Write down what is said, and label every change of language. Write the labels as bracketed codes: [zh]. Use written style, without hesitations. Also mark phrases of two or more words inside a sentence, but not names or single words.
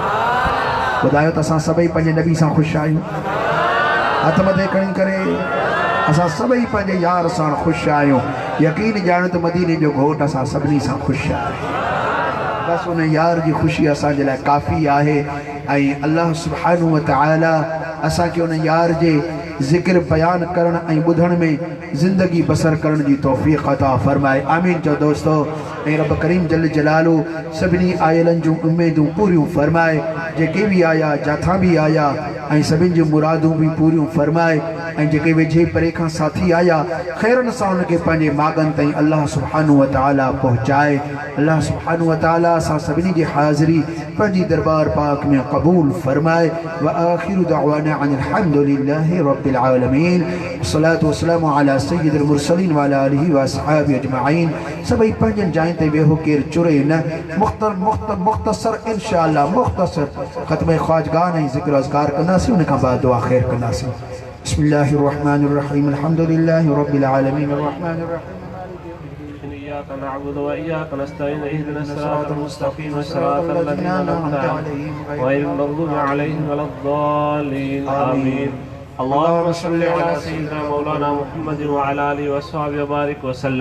[sd] ॿुधायो त असां सभई पंहिंजे नबी सां ख़ुशि आहियूं? हथ मथे खणी करे असां सभई पंहिंजे यार सां ख़ुशि आहियूं। यकीन ॼाण त मदीने जो घोट असां सभिनी सां ख़ुशि आहे। बस उन यार जी ख़ुशी असांजे लाइ काफ़ी आहे। ऐं [ar] الله سبحانه وتعالى [sd] असांखे उन यार जे ज़िक्र बयान करण ऐं ॿुधण में ज़िंदगी बसर करण जी तौफ़ीक़ अता फरमाए। आमीन चओ दोस्तो। ऐं रब करीम [ar] جل جلاله [sd] सभिनी आयलनि जूं उमेदूं पूरियूं फरमाए, जेके बि आया जाथां बि आया, ऐं सभिनि जूं मुरादूं बि पूरियूं फरमाए। ऐं जेके वेझे परे खां साथी आया ख़ैरनि सां उनखे पंहिंजे मागनि ताईं [ar] الله سبحانه وتعالى [sd] पहुचाए। [ar] الله سبحانه وتعالى [sd] असां सभिनी जी हाज़िरी पंहिंजी दरबार पाक में क़बूल फरमाए। [ar] وآخر دعوانا أن الحمد لله رب العالمين. والصلاة والسلام على سيد المرسلين وعلى آله وأصحابه أجمعين. [sd] सभई पंहिंजनि जाइनि ते वेहो केरु चुरे न। मुख़्तसर इंशाअल्लाह मुख़्तसर ख़त्म ख़्वाजगान ऐं ज़िक्र अज़कार कंदासीं, उन खां बाद दुआ ख़ैर कंदासीं। [ar] بسم الله الرحمن الرحيم. الحمد لله رب العالمين الرحمن الرحيم. إياك نعبد وإياك نستعين اهدنا الصراط المستقيم صراط الذين أنعمت عليهم غير المغضوب عليهم ولا الضالين آمين. اللهم صل على سيدنا مولانا محمد وعلى آله وصحبه وبارك وسلم.